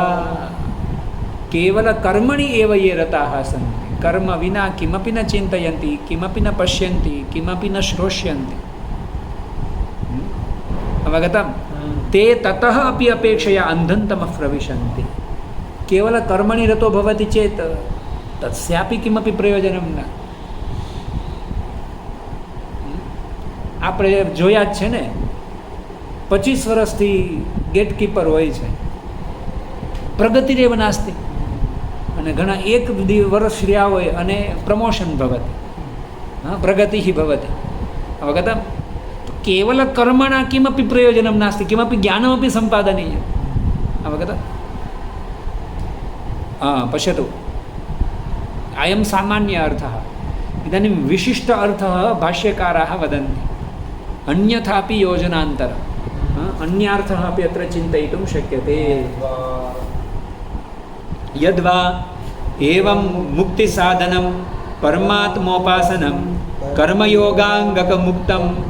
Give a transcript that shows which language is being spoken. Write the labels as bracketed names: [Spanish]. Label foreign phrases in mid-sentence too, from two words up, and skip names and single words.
[Sanskrit] केवलकर्मणि एव ये रताः सन्ति कर्म विना किमपि न चिन्तयन्ति किमपि न पश्यन्ति किमपि न श्रोष्यन्ति अवगतं ते ततः अपि अपेक्षया अन्धन्तमः प्रविशन्ति केवलकर्मणि रतो भवति चेत् तस्यापि किमपि प्रयोजनं न [Gujarati] આપણે જોયા જ છે ને 25 વર્ષથી ગેટકીપર હોય છે [Sanskrit] પ્રગતિ રેવ નાસ્તિ [Gujarati] અને ઘણા એક વર્ષ રહ્યા હોય અને પ્રમોશન [Sanskrit] ભવતિ પ્રગતિ ભવતિ અવગतं केवल कर्मणा किमपि प्रयोजनं नास्ति किमपि ज्ञानमपि सम्पादनीयम् अवगतं पश्यतु अयं सामान्य अर्थः इदानीं विशिष्ट अर्थः भाष्यकाराः वदन्ति अन्यथापि योजनान्तरम् अन्यार्थः अपि अत्र चिन्तयितुं शक्यते यद्वा एवं मुक्तिसाधनं परमात्मोपासनं कर्मयोगाङ्गकमुक्तं